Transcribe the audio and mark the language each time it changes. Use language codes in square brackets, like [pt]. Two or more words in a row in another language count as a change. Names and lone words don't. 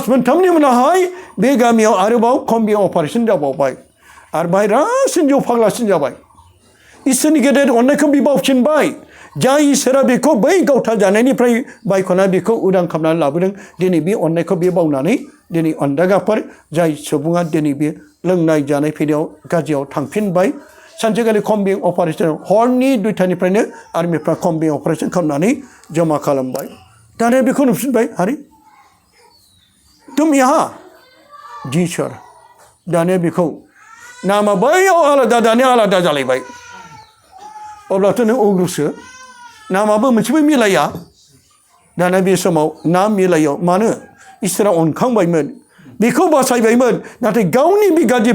[brx] मोनथामनि उनावहाय बे गामियाव आरोबाव [en] combing operation [brx] जाबावबाय आरो बाहाय रासिन जौ फाग्लासिन जाबाय इसोरनि गेदेर अननायखौ बिबावफिनबाय जाय इसोरा बेखौ बै गावथा जानायनिफ्राय बायख'ना बेखौ उदां खालामनानै लाबोदों दिनै बे अननायखौ बे बावनानै दिनै अन्दागाफोर जाय सुबुङा दिनै बे लोंनाय जानाय फैनायाव गाज्रियाव थांफिनबाय सानसेखालि [en] combing operation [brx] हरनि 2टानिफ्रायनो आर्मिफ्रा [en] combing operation [brx] खालामनानै जमा खालामबाय दानिया बेखौ नुफिनबाय हारि [hi] तुम यहाँ जी सर [brx] दानिया बेखौ नामा बैयाव आलादा दानिया आलादा जालायबाय अब्लाथ' नों उग्रसो नामाबो मोनसेबो मिलाया दानिया बे समाव नाम मिलायाव मानो इसोरा अनखांबायमोन बेखौ बासायबायमोन नाथाय गावनि बे गाज्रि